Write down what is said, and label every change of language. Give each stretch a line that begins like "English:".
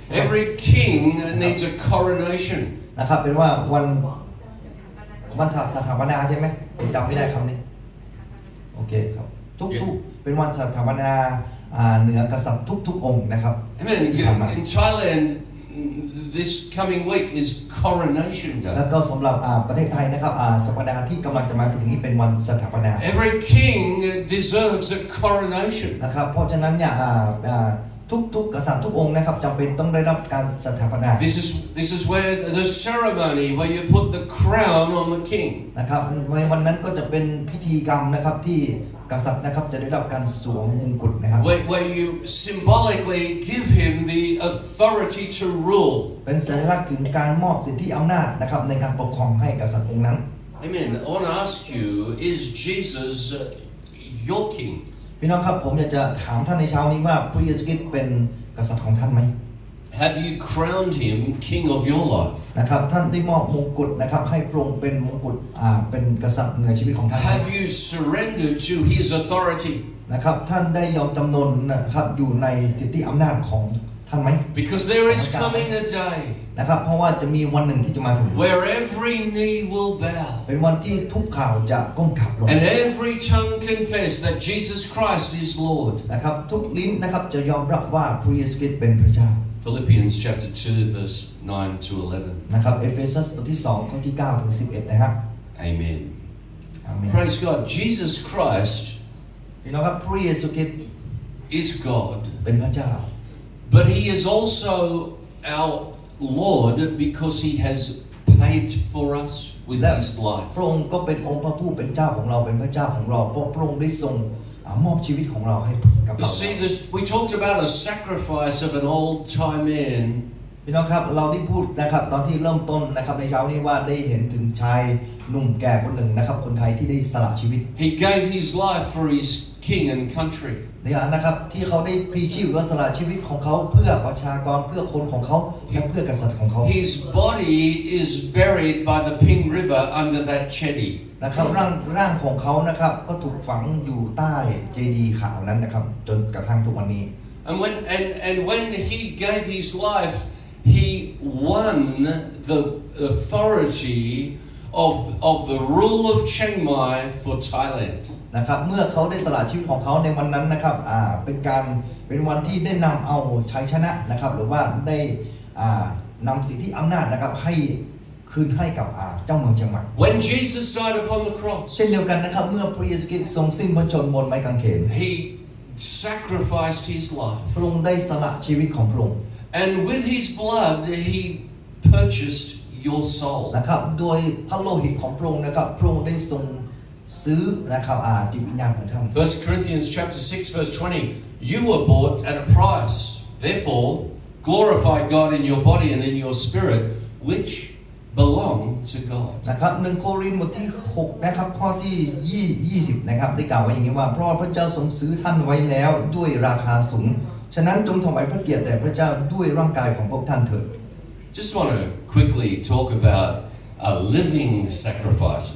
English: Every king needs a coronation.
Thai: นะครับเป็นว่าวันสถาปนาใช่ไหมผมจำไม่ได้คำนี้โอเคครับทุกเป็นวันสถาปนาเหนือกษัตริย์ทุกองค์นะครับ
English: Amen. In Thailand, this coming week is Coronation
Thai: แล้ว
English: Day.
Thai: ก็สำหรับประเทศไทยนะครับสัปดาห์ที่กำลังจะมาถึงนี้เป็นวันสถาปนา
English: Every king deserves a coronation.
Thai: นะครับเพราะฉะนั้นเนี่ยทุกกษัตริย์ทุกองค์นะครับจำเป็นต้องได้รับการสถาปนา
English: This is where the ceremony where you put the crown on the king.
Thai: นะครับในวันนั้นก็จะเป็นพิธีกรรมนะครับที่กษัตริย์นะครับจะได้รับการสวมมงกุฎนะครับ
English: Where you symbolically give him the authority to rule.
Thai: เป็นสัญลักษณ์ถึงการมอบสิทธิอำนาจนะครับในการปกครองให้กษัตริย์องค์นั้น
English: Amen. I want to ask you, is Jesus your king?
Thai: พี่น้องครับผมอยากจะถามท่านในเช้านี้ว่าพระเยซูคริสต์เป็นกษัตริย์ของท่านไหม
English: Have you crowned him king of your life?
Thai: นะครับท่านได้มอบมงกุฎนะครับให้พระองค์เป็นมงกุฎเป็นกษัตริย์เหนือชีวิตของท่าน
English: Have you surrendered to his authority?
Thai: นะครับท่านได้ยอมจำนนนะครับอยู่ในสิทธิอำนาจของท่านไหม
English: Because there is coming a day
Thai: นะครับเพราะว่าจะมีวันหนึ่งที่จะมาถึง
English: where every knee will bow
Thai: เป็นวันที่ทุกข่าวจะก้มกราบลง
English: and every tongue confess that Jesus Christ is Lord.
Thai: นะครับทุกลิ้นนะครับจะยอมรับว่าพระเยซูคริสต์เป็นพระเจ้า
English: Philippians chapter 2 verse 9 to 11.
Thai: นะครับเอเฟซัสบทที่2ข้อที่9ถึง11นะครับ
English: Amen.
Thai: อาเมน
English: Praise God. Jesus Christ
Thai: พี่น้องครับพระเยซูคริสต์
English: is God,
Thai: เป็นพระเจ้า
English: but he is also our Lord because he has paid for us with his life.
Thai: พระองค์ก็เป็นองค์พระผู้เป็นเจ้าของเราเป็นพระเจ้าของเราเพราะพระองค์ได้ทรงมอบชีวิตของเราให้กับ
English: You
Thai: เรา
English: see, we talked about a sacrifice of an old-time man.
Thai: พี่น้องครับเราได้พูดนะครับตอนที่เริ่มต้นนะครับในเช้านี้ว่าได้เห็นถึงชายหนุ่มแก่คนหนึ่งนะครับคนไทยที่ได้สละชีวิต
English: He gave his life for his king and country.
Thai: เนี่ยนะครับที่เขาได้พลีชีพว่าสละชีวิตของเขาเพื่อประชากรเพื่อคนของเขาและเพื่อกษัตริย์ของเขา
English: His body is buried by the Ping River under that jetty.
Thai: นะครับร่างของเขานะครับก็ถูกฝังอยู่ใต้เจดีย์ขาวนั้นนะครับจนกระทั่งทุกวันนี้
English: And when he gave his life, he won the authority of the rule of Chiang Mai for Thailand.
Thai: นะครับเมื่อเขาได้สละชีวิตของเขาในวันนั้นนะครับเป็นวันที่ได้นำเอาชัยชนะนะครับหรือว่าได้นำสิทธิอำนาจนะครับให้คืนให้กับเจ้าเมืองเชียงใหม่
English: When Jesus died upon the cross,
Thai: เช่นเดียวกันนะครับเมื่อพระเยซูคริสต์ทรงสิ้นพระชนม์บนไม้กางเขน
English: he sacrificed his life.
Thai: พระองค์ได้สละชีวิตของพระองค์
English: And with his blood, he purchased your soul.
Thai: นะครับโดยพระโลหิตของพระองค์นะครับพระองค์ได้ทรงซื้อนะครับจิตวิญญาณของท่าน
English: 1 Corinthians chapter 6 verse 20, you were bought at a price. Therefore, glorify God in your body and in your spirit, which belong to God.
Thai: นะครับ1 โครินธ์บทที่6นะครับข้อที่20นะครับได้กล่าวไว้อย่างนี้ว่าเพราะพระเจ้าทรงซื้อท่านไว้แล้วด้วยราคาสูงฉะนั้นจงถวายพระเกียรติแด่พระเจ้าด้วยร่างกายของพวกท่านเถิด
English: Just want to quickly talk about living sacrifices.